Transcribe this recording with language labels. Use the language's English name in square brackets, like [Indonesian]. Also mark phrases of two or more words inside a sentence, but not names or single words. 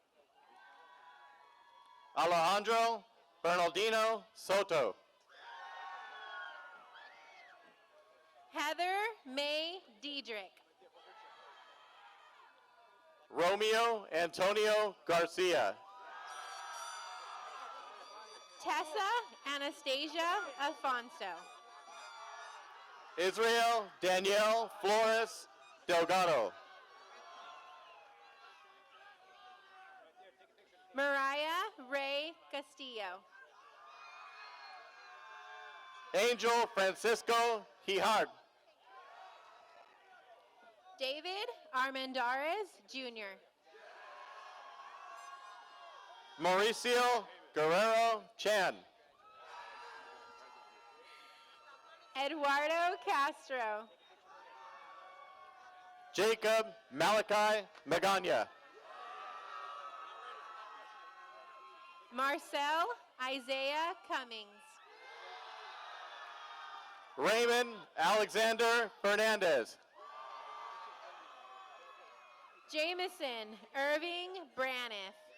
[English] Alejandro Bernardino Soto. Heather May Diedrich. Romeo Antonio Garcia. Tessa Anastasia Alfonso. Israel Danielle Flores Delgado. Mariah Ray Castillo. Angel Francisco Hijard. David Armendariz Jr. Mauricio Guerrero Chan. Eduardo Castro. Jacob Malachi Magana. Marcel Isaiah Cummings. Raymond Alexander Fernandez. Jameson Irving Braniff.